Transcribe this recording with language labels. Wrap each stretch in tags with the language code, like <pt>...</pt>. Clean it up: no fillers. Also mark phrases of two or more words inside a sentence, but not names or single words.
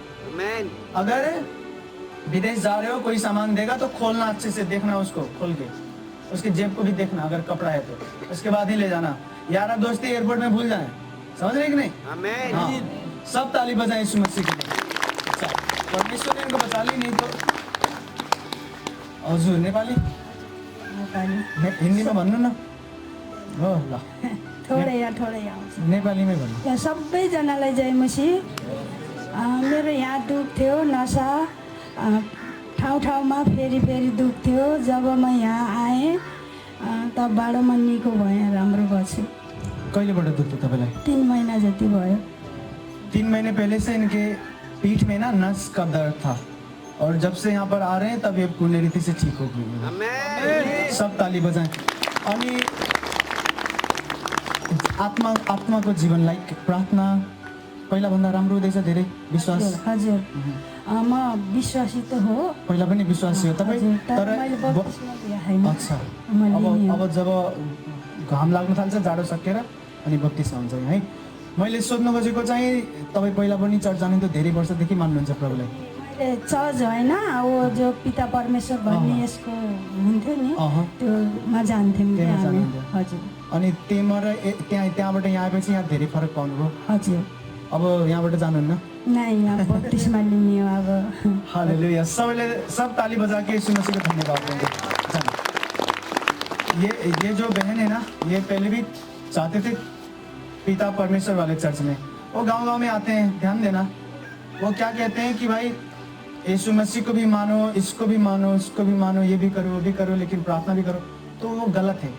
<hi>अगर विदेश जा रहे हो कोई सामान देगा तो खोलना, अच्छे से देखना, उसको खोल के उसके जेब को भी देखना, अगर कपड़ा है तो उसके बाद ही ले जाना। यारा दोस्ती एयरपोर्ट में भूल जाए। समझ रहे कि नहीं? हाँ। सब ताली बजाएं यीशु मसीह के लिए। अच्छा, परमेश्वर ने इनको बचा ली, नहीं तो हजुर नेपाली हिंदी में</hi> <ne>भन्नु न। हो ल</ne> <hi>थोड़े</hi> <ne>नेपाली में भन्नु। सबैजनालाई जय मसीह। मेरो यहाँ दुख थियो, नसा ठाउँ ठाउँमा फेरि फेरि दुख थियो। जब म यहाँ आएँ तबबाट म निको भएँ, राम्रो बसेँ। कहिलेबाट दुख थियो तपाईँलाई? 3 महीना जति भयो।</ne> <hi>3 महीने पहले से इनके पीठ में ना नस का दर्द था, और जब से यहाँ पर आ रहे हैं तब ये पूर्ण रीति से ठीक हो गई। सब ताली बजाएं।</hi> <ne>अनि आत्मा को जीवन लाइक प्रार्थना पहिला भन्दा राम्रो हुँदैछ, धेरै विश्वास। हजुर म विश्वासी त हो, पहिला पनि विश्वासी हो तपाईँ, तर अच्छा अब जब घाम लाग्न थाल्छ, जाडो सकेर अनि बत्तिसमा हुन्छ है। मैले सोध्न खोजेको चाहिँ तपाईँ पहिला पनि चर्च जानु त धेरै वर्षदेखि मान्नुहुन्छ प्रभुलाई? चर्च होइन,</ne> <hi>वो जो</hi> <ne>पिता परमेश्वर भन्ने यसको हुन्थ्यो नि, त्यो मा जान्थ्यौँ। हजुर। अनि त्यहाँबाट यहाँ आएपछि यहाँ धेरै फरक पाउनुभयो? हजुर। अब यहाँबाट जानुहुन्न? नहीं, यहाँ बत्तिसमा लिने हो अब। हालेलुया।</ne> <hi>सब ताली बजा के यीशु मसीह को धन्यवाद देंगे। ये जो बहन है ना, ये पहले भी चाहते थे पिता परमेश्वर वाले चर्च में, वो गांव-गांव में आते हैं, ध्यान देना। वो क्या कहते हैं कि भाई यीशु मसीह को भी मानो, इसको भी मानो, उसको भी मानो, ये भी करो, वो भी करो, लेकिन प्रार्थना भी करो, तो वो गलत है।</hi>